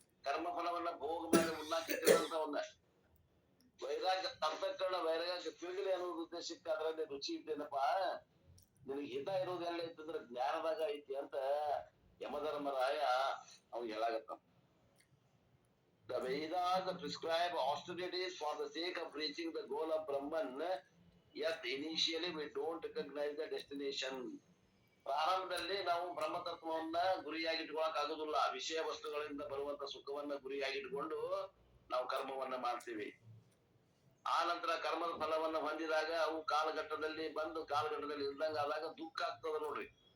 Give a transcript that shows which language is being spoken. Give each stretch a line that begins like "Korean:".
Kannada: ಕರ್ಮ ಫಲವನ್ನ ಭೋಗ ಮಾಡಿ ಉಣ್ಣಾಕಿಟ್ಟಿರುವಂತವನ್ನ ವೈರಾಗ್ಯ ಅಂತಃಕರಣ ವೈರಾಗ್ಯ ತಿರುಗಲಿ ಅನ್ನೋದು ಉದ್ದೇಶಕ್ಕೆ ಅದರಲ್ಲಿ ರುಚಿ ಇದ್ದೇನಪ್ಪ, ನಿನಗೆ ಹಿತ ಇರೋದು ಎಲ್ಲ ಇತ್ತಂದ್ರೆ ಜ್ಞಾನದಾಗ ಐತಿ ಅಂತ ಯಮಧರ್ಮರಾಯ ಅವ್ನು ಹೇಳಾಗತ್ತ.
English: The Vedas prescribe austerities for the sake of reaching the goal of Brahman, yet initially we don't recognize the destination.
Kannada: ಪ್ರಾರಂಭದಲ್ಲಿ ನಾವು ಬ್ರಹ್ಮತತ್ವವನ್ನ ಗುರಿಯಾಗಿಟ್ಕೊಳಕ್ ಆಗುದಿಲ್ಲ. ವಿಷಯ ವಸ್ತುಗಳಿಂದ ಬರುವಂತ ಸುಖವನ್ನ ಗುರಿಯಾಗಿಟ್ಕೊಂಡು ನಾವು ಕರ್ಮವನ್ನ ಮಾಡ್ತೀವಿ. ಆ ನಂತರ ಕರ್ಮದ ಫಲವನ್ನ ಹೊಂದಿದಾಗ ಅವು ಕಾಲಘಟ್ಟದಲ್ಲಿ ಬಂದು ಕಾಲಘಟ್ಟದಲ್ಲಿ ಇಲ್ದಂಗ ಆದಾಗ ದುಃಖ ಆಗ್ತದ ನೋಡ್ರಿ.